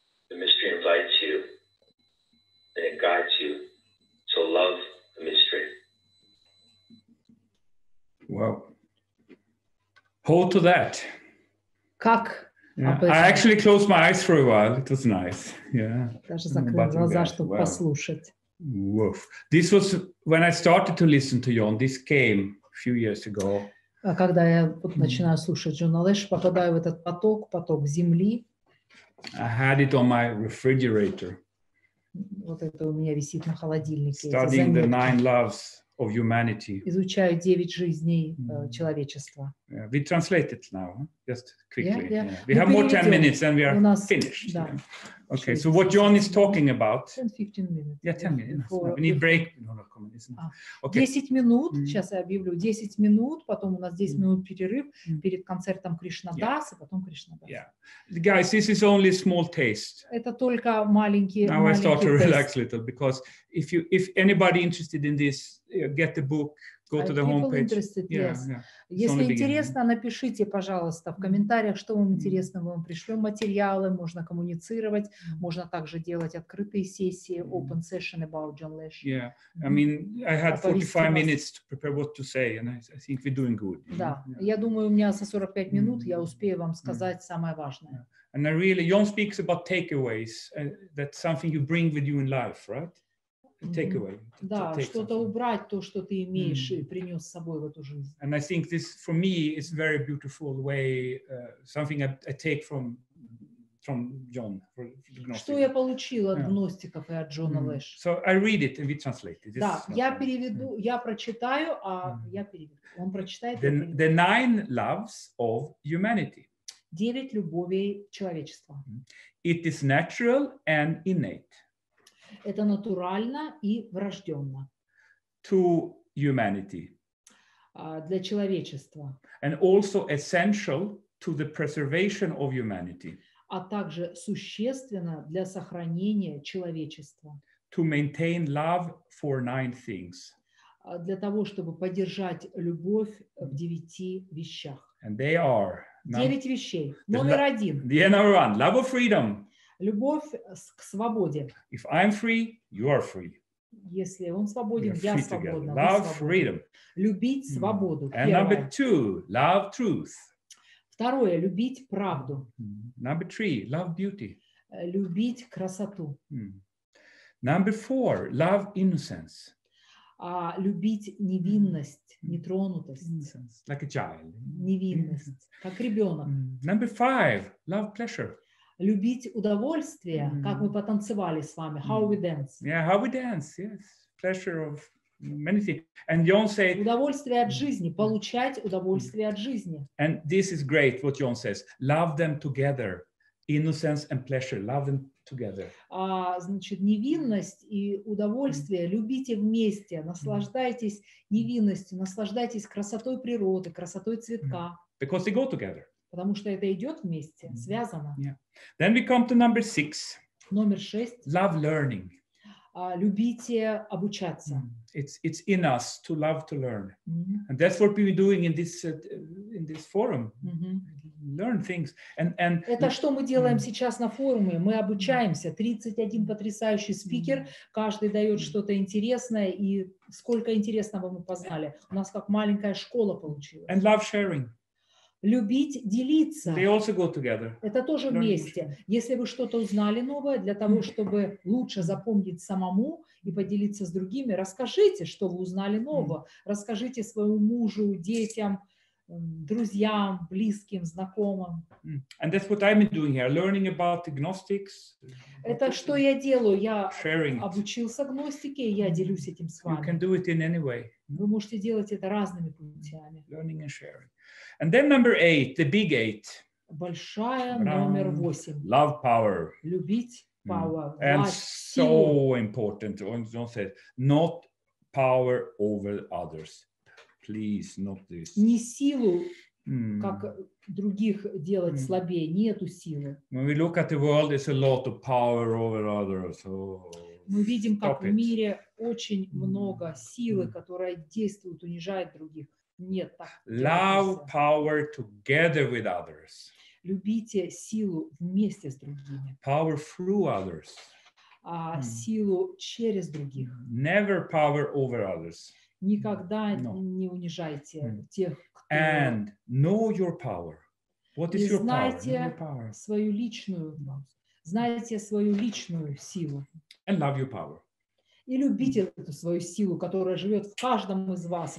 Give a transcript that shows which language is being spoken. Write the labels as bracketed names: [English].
[English] The mystery invites you and it guides you. So love the mystery. Wow. Hold to that. [Russian] Как? [English] Yeah. I actually closed my eyes for a while. It was nice. Yeah. [Russian] Даже закрыл глаза, чтобы послушать. Woof. [English] This was when I started to listen to John. This came a few years ago. [Russian] Когда я вот начинаю слушать Джона Лэш, попадаю в этот поток земли. [English] I had it on my refrigerator. [Russian] Вот это у меня висит на холодильнике. [English] Studying the 9 loves of humanity. [Russian] Изучаю 9 жизней человечества. [English] Yeah, we translate it now, just quickly. Yeah. We have more 10 minutes and we are finished. [Russian] Да. [English] Yeah. Okay, so what John is talking about. 10-15 minutes. Yeah, 10 minutes. We need break. Okay. [Russian] 10 минут, сейчас я объявлю, 10 минут, потом у нас 10 минут перерыв перед концертом Кришнадас, и потом Кришнадас. [English] Yeah. Guys, this is only a small taste. [Russian] Это только маленький [English] Now I start to [Russian] тест. [English] relax a little, because if anybody interested in this, get the book, go to the homepage. Yeah. [Russian] Если интересно, напишите, пожалуйста, в комментариях, что вам интересно, мы вам пришлем материалы, можно коммуницировать, можно также делать открытые сессии, [English] open session about John Lash. Yeah, I mean, I had 45 minutes to prepare what to say, and I think we're doing good. [Russian] Да, я думаю, у меня за 45 минут я успею вам сказать самое важное. [English] And I really, John speaks about takeaways, that's something you bring with you in life, right? Takeaway. [Russian] Да, что-то убрать, то, что ты имеешь и принес с собой в эту жизнь. [English] And I think this, for me, is a very beautiful way, something I take from John. [Russian] Что я получила от гностиков и от Джона Лэш? [English] So I read it and we translate it. [Russian] Да, я переведу, я прочитаю, а я переведу. Он прочитает. [English] The 9 loves of humanity. [Russian] 9 любовей человечества. [English] It is natural and innate. [Russian] Это натурально и врожденно. [English] To humanity. [Russian] Для человечества. [English] And also essential to the preservation of humanity. [Russian] А также существенно для сохранения человечества. [English] To maintain love for 9 things. [Russian] Для того, чтобы поддержать любовь в 9 вещах. [English] And they are [Russian] 9 вещей. Номер 1. [English] Number 1, love of freedom. [Russian] Любовь к свободе. [English] If I'm free, you are free. [Russian] Если он свободен, я свободна. [English] Love freedom. [Russian] Любить свободу. [English] And number 2, love truth. [Russian] Второе, любить правду. [English] Number 3, love beauty. [Russian] Любить красоту. [English] Number 4, love innocence. [Russian] Любить невинность, нетронутость. [English] Innocence, like a child. [Russian] Невинность, как ребенок. [English] Number 5, love pleasure. [Russian] Любить удовольствие, как мы потанцевали с вами. [English] How we dance. Yeah, how we dance, yes. Pleasure of many things. And John said, [Russian] удовольствие от жизни, получать удовольствие от жизни. [English] And this is great, what John says. Love them together innocence and pleasure, love them together. [Russian] Значит, невинность и удовольствие любите вместе, наслаждайтесь невинностью, наслаждайтесь красотой природы, красотой цветка. [English] Because they go together. [Russian] Потому что это идет вместе, связано. [English] Yeah. Then we come to number 6. [Russian] Номер 6. [English] Love learning. [Russian] Любите обучаться. [English] It's in us to love to learn, and that's what we're doing in this forum. Learn things, and [Russian] это что мы делаем сейчас на форуме? Мы обучаемся. 31 потрясающий спикер, каждый дает что-то интересное, и сколько интересного мы познали. У нас как маленькая школа получилась. [English] And love sharing. [Russian] Любить делиться. [English] They also go together. [Russian] Это тоже вместе. Если вы что-то узнали новое, для того, чтобы лучше запомнить самому и поделиться с другими, расскажите, что вы узнали нового. Расскажите своему мужу, детям, друзьям, близким, знакомым. [English] And that's what I'm doing here, learning about the gnostics. [Russian] Это что я делаю? Я обучился гностике, и я делюсь этим с вами. [English] You can do it in any way. [Russian] Вы можете делать это разными путями. [English] Learning and sharing. And then number 8, the big 8. [Russian] Большая номер 8. [English] Love power. [Russian] Любить power. [English] And so important. Don't say not power over others. Please, not this. [Russian] Не силу, как других делать слабее. Нету силы. [English] When we look at the world, there's a lot of power over others. Oh, [Russian] мы видим, как в мире очень много силы, которая действует, унижает других. Нет, так. [English] Love power together with others. [Russian] Любите силу вместе с другими. [English] Power through others. [Russian] Силу через других. [English] Never power over others. [Russian] Никогда не унижайте тех, кто... [English] And know your power. What is your power? [Russian] Знайте свою личную, знайте свою личную силу. [English] And love your power. [Russian] И любите эту свою силу, которая живет в каждом из вас.